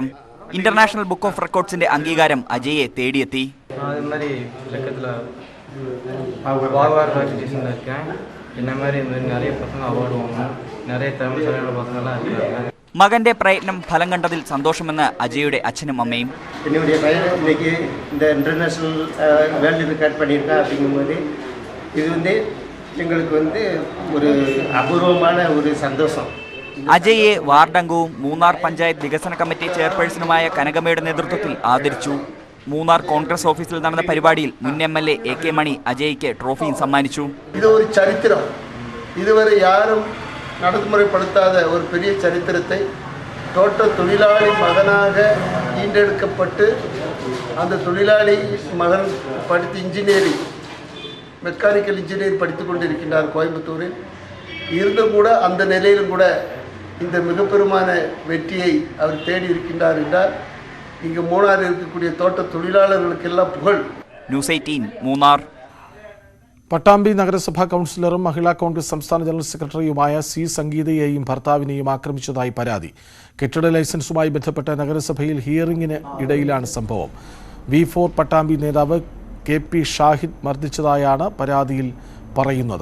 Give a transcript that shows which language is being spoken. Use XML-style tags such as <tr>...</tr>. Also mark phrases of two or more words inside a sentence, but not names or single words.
<ml>ഇന്റർനാഷണൽ ബുക്ക് ഓഫ് റെക്കോർഡ്സിന്റെ അംഗീകാരം അജയെ തേടിയെത്തി. മകന്റെ പ്രയത്നം ഫലം കണ്ടതിൽ സന്തോഷമെന്ന് അജയുടെ അച്ഛനും അമ്മയും.</ml> <ta>என்னுடைய பையன் இன்னைக்கு இந்த</ta> <en>International World Record</en> <ta>பண்ணியிருக்கா அப்படிங்கும்போது இது எங்களுக்கு வந்து ஒரு அபூர்வமான ஒரு சந்தோஷம்.</ta> <ml>അജയെ വാർഡംഗവും മൂന്നാർ പഞ്ചായത്ത് വികസന കമ്മിറ്റി ചെയർപേഴ്സണുമായ കനകമ്മയുടെ നേതൃത്വത്തിൽ ആദരിച്ചു. മൂന്നാർ കോൺഗ്രസ് ഓഫീസിൽ നടന്ന പരിപാടിയിൽ മുൻ MLA AK മണി അജയ്ക്ക് ട്രോഫിയും സമ്മാനിച്ചു. ഇത് ഒരു ചരിത്രം, ഇതുവരെ</ml> <ta>யாரும் நடைமுறைப்படுத்தாத ஒரு பெரிய சரித்திரத்தை தோட்ட தொழிலாளி மகனாக ஈண்டெடுக்கப்பட்டு அந்த தொழிலாளி மகன் படித்து</ta> <en>Engineering Mechanical Engineer</en> <ta>படித்து கொண்டிருக்கின்றார் கோயம்புத்தூரில். இருந்தும் கூட அந்த நிலையிலும் கூட இந்த மிகப்பெருமான வெற்றியை அவர் தேடி இருக்கின்றார் என்றால் இங்கு மூணாரில் இருக்கக்கூடிய தோட்ட தொழிலாளர்களுக்கெல்லாம் புகழ்.</ta> <ml>ന്യൂസ് 18 മൂന്നാർ. പട്ടാമ്പി നഗരസഭാ കൗൺസിലറും മഹിളാ കോൺഗ്രസ് സംസ്ഥാന ജനറൽ സെക്രട്ടറിയുമായ C സംഗീതയെയും ഭർത്താവിനെയും ആക്രമിച്ചതായി പരാതി. കെട്ടിട ലൈസൻസുമായി ബന്ധപ്പെട്ട നഗരസഭയിൽ ഹിയറിംഗിന് ഇടയിലാണ് സംഭവം. V4 പട്ടാമ്പി നേതാവ് KP ഷാഹിദ് മർദ്ദിച്ചതായാണ് പരാതിയിൽ പറയുന്നത്.</ml>